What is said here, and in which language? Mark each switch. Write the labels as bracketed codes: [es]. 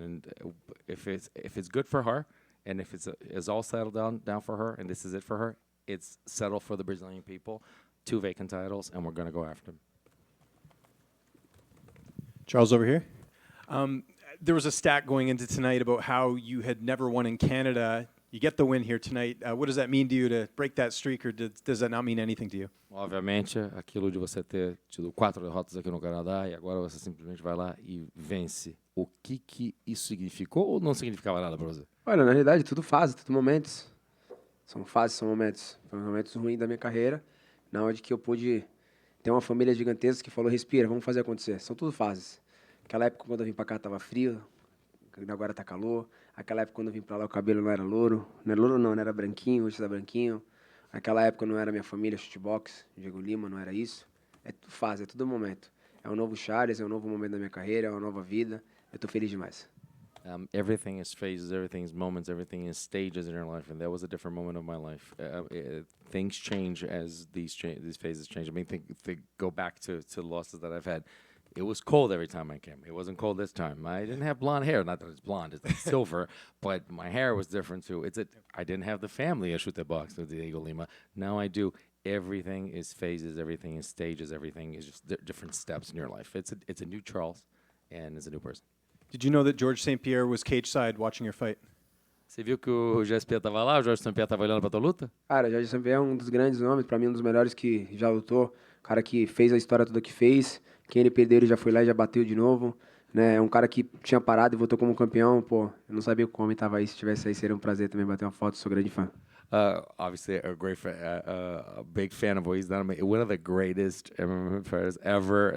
[en] And if it's good for her, and if it's all settled down for her, and this is it for her, it's settled for the Brazilian people. 2 vacant titles, and we're going to go after them. Charles, over here. There was a stat going into tonight about how you had never won in Canada. You get the win here tonight. What does that mean to you to break that streak, or does that not mean anything to you? [pt] Obviamente, aquilo de você ter tido 4 derrotas aqui no Canadá e agora você simplesmente vai lá e vence. O que isso significou ou não significava nada para você? Olha, na realidade, tudo fase, tudo momentos. São fases, são momentos. Foram momentos ruins da minha carreira, na onde que eu pude ter uma família gigantesca que falou, respira, vamos fazer acontecer. São tudo fases. Aquela época, quando eu vim pra cá, tava frio, agora tá calor. Aquela época, quando eu vim pra lá, o cabelo não era louro. Não era louro, não era branquinho, hoje tá branquinho. Aquela época não era minha família, shootbox, Diego Lima, não era isso. É tudo fase, é tudo momento. É um novo Charles, é um novo momento da minha carreira, é uma nova vida. Eu tô feliz demais. [en] Everything is phases, everything is moments, everything is stages in your life, and that was a different moment of my life. Things change as these phases change. I mean, think go back to losses that I've had. It was cold every time I came. It wasn't cold this time. I didn't have blonde hair. Not that it's blonde, it's like silver, but my hair was different too. I didn't have the family I shoot the box with Diego Lima. Now I do. Everything is phases, everything is stages, everything is just different steps in your life. It's a new Charles, and it's a new person. Did you know that George St. Pierre was cage side watching your fight? [pt] Você viu que o GSP estava lá, o Jorge St. Pierre estava olhando para tua luta? Cara, Jorge St. Pierre é um dos grandes nomes, pra mim um dos melhores que já lutou. Cara que fez a história toda que fez. Quem ele perdeu, ele já foi lá e já bateu de novo. Né? É um cara que tinha parado e voltou como campeão. Pô, eu não sabia como ele tava aí. Se tivesse aí, seria um prazer também bater uma foto. Sou grande fã. [en] Obviously, a great fan, a big fan of what he's done. One of the greatest MMA fighters ever.